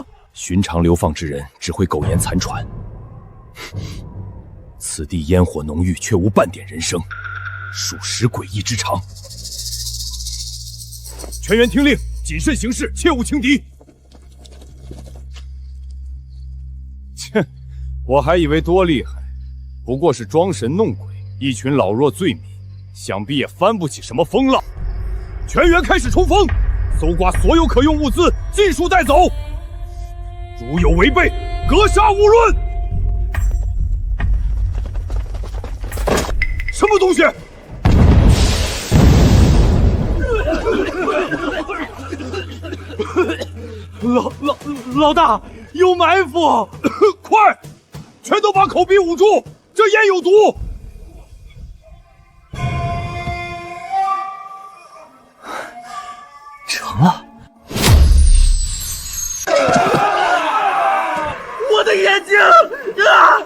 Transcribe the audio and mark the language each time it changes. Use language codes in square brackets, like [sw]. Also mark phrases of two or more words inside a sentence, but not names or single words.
[zh] 寻常流放之人只会苟延残喘，此地烟火浓郁，却无半点人声，属实诡異之常。全员听令，谨慎行事，切勿轻敌。切！我还以为多厲害，不过是装神弄鬼，一群老弱罪民，想必也翻不起什麼風浪。全員開始衝鋒，搜刮所有可用物資，盡數帶走。如有違背，格殺勿論。什麼東西？老大，有埋伏！快！全都把口鼻捂住，这烟有毒！成了！我的眼睛啊！